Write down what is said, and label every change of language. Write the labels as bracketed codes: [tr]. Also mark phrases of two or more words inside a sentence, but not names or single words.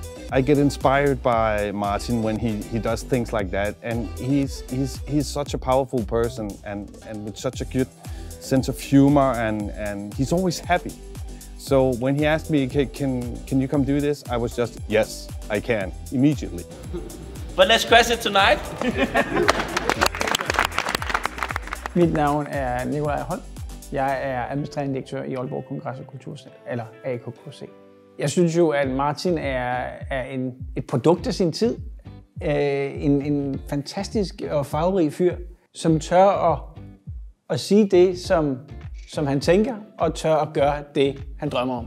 [en] I get inspired by Martin when he does things like that, and he's such a powerful person and with such a good sense of humor, and he's always happy. So when he asked me, can you come do this? I was just, yes, I can, immediately. But let's crash it tonight. [da] Mit navn er Nikolaj Holm. Jeg er administrerende direktør i Aalborg Kongres- og Kulturcenter, eller AKKC. Jeg synes jo, at Martin er et produkt af sin tid. En fantastisk og farverig fyr, som tør at sige det, som han tænker, og tør at gøre det, han drømmer om.